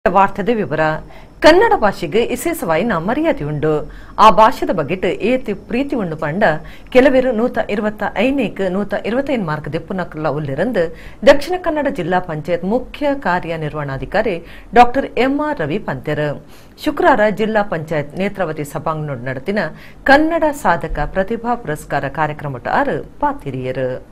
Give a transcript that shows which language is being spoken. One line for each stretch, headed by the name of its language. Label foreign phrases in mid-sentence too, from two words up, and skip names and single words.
Tulu: ವಾರ್ತೆದ ವಿವರ ಕನ್ನಡ ಭಾಷೆಗೆ ವಿಶೇಷವಾಯಿನ ಮರ್ಯಾದೆಯುಂಡು ಆ ಭಾಷೆದ ಬಗೆಟ್ ಏತಿ ಪ್ರೀತಿ ಉಂಡು ಪಂಡ ಕೆಲವರು 125 125 ಮಾರ್ಕ್ ದೆಪ್ಪುನಕಲ್ಲ ಉಲ್ಲಿರಂದು ದಕ್ಷಿಣ ಕನ್ನಡ ಜಿಲ್ಲಾ ಪಂಚಾಯತ್ ಮುಖ್ಯ ಕಾರ್ಯನಿರ್ವಹಣಾಧಿಕಾರಿ ಡಾಕ್ಟರ್ ಎಂ.ಆರ್. ರವಿ ಪಂತೆರ್ ಶುಕ್ರವಾರ ಜಿಲ್ಲಾ ಪಂಚಾಯತ್ ನೇತ್ರಾವತಿ ಸಭಾಂಗಣ ನಡೆದಿನ ಕನ್ನಡ ಸಾಧಕ ಪ್ರತಿಭಾ ಪುರಸ್ಕಾರ ಕಾರ್ಯಕ್ರಮದ ಪಾತಿರಿಯರು.